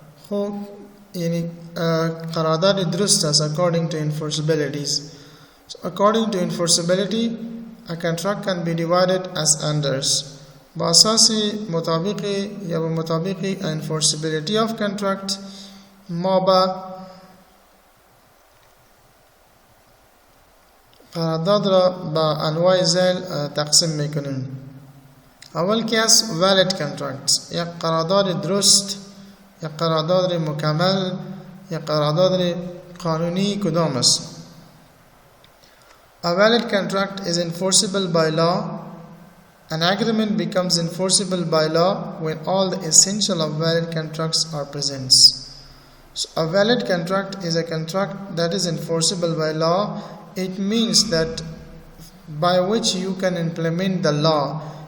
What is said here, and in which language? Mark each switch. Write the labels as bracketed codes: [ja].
[fa] خب یعنی قرارداد درست است [en] according to enforceabilities. So according to enforceability, a contract can be divided as unders. [fa] با اساس مطابقی یا به مطابقی [en] enforceability of contract [fa] ما با قرارداد را با انواع ذیل تقسیم میکنیم. اول که است valid contracts، یک قرارداد درست، یک قرارداد مکمل، یک قرارداد قانونی کدام است؟ [en] A valid contract is enforceable by law. An agreement becomes enforceable by law when all the essential of valid contracts are present. So a valid contract is a contract that is enforceable by law. It means that by which you can implement the law.